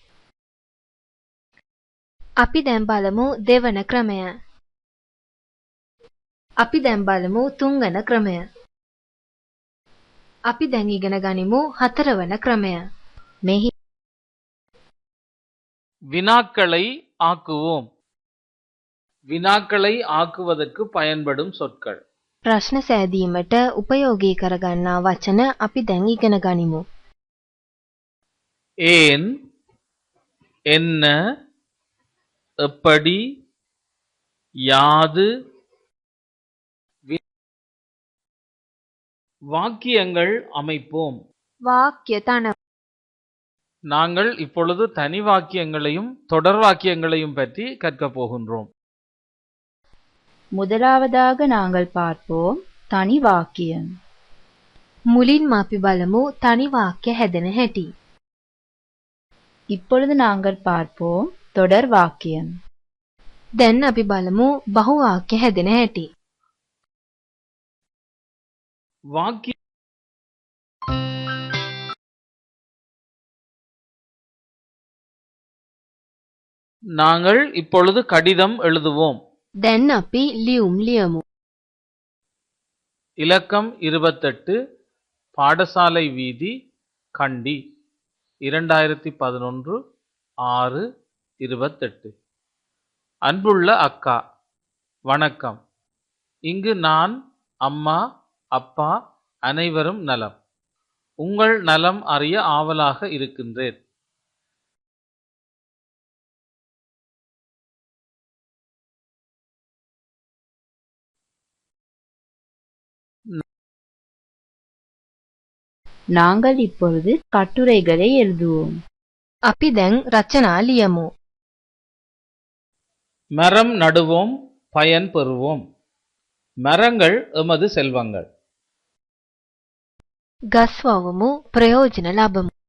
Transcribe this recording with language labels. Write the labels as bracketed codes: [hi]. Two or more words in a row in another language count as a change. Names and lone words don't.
[si] අපි දැන් බලමු දෙවන ක්‍රමය. අපි දැන් බලමු තුන්වන ක්‍රමය. අපි දැන් ඉගෙන ගනිමු හතරවන ක්‍රමය. මෙහි [ta] வினாக்களை ஆக்குவோம். வினாக்களை ஆக்குவதற்கு பயன்படும் சொற்கள். [si] ප්‍රශ්න සෑදීමට උපයෝගී කරගන්නා වචන අපි දැන් ඉගෙන ගනිමු. [ta] ஏன், என்ன, எப்படி, யாது, வாக்கியங்கள் அமைப்போம். [si] වාක්‍ය තන [ta] நாங்கள் இப்பொழுது தனி வாக்கியங்களையும் தொடர் வாக்கியங்களையும் பற்றி கற்கப் போகின்றோம். முதலாவதாக நாங்கள் பார்ப்போம் தனி வாக்கியம். [si] මුලින්ම අපි බලමු තනි වාක්‍ය හැදෙන හැටි. [ta] இப்பொழுது நாங்கள் பார்ப்போம் தொடர் வாக்கியம். [si] දැන් අපි බලමු බහු වාක්‍ය හැදෙන හැටි. [ta] வாக்கிய நாங்கள் இப்பொழுது கடிதம் எழுதுவோம். [si] දැන් අපි ලියුම් ලියමු. [ta] இலக்கம் 28, பாடசாலை வீதி, கண்டி, 2011 6/28. அன்புள்ள அக்கா, வணக்கம். இங்கு நான், அம்மா, அப்பா அனைவரும் நலம். உங்கள் நலம் அறிய ஆவலாக இருக்கின்றேன். நாங்கள் இப்பொழுது கட்டுரைகளை எழுதுவோம். [si] අපි දැන් රචනා ලියමු. [ta] மரம் நடுவோம், பயன் பெறுவோம். மரங்கள் எமது செல்வங்கள். [si] ගස් වවමු ප්‍රයෝජන ලබමු.